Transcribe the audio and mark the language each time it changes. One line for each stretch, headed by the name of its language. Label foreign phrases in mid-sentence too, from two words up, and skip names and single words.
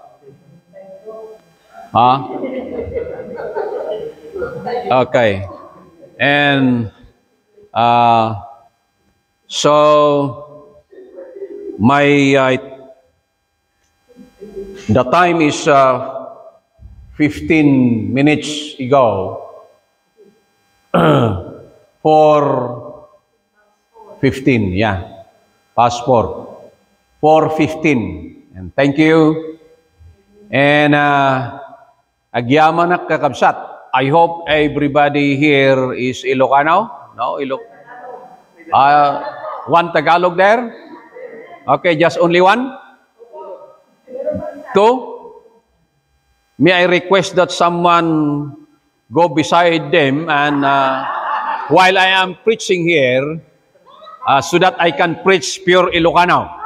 English: Okay, and so my the time is 15 minutes ago. 4:15, yeah, past 4:15, and thank you.
Iloko: And agyaman na kakabsat.
English: I hope everybody here is Ilocano. No, one Tagalog there. Okay, just only one. 2. May I request that someone go beside them and while I am preaching here, so that I can preach pure Ilocano.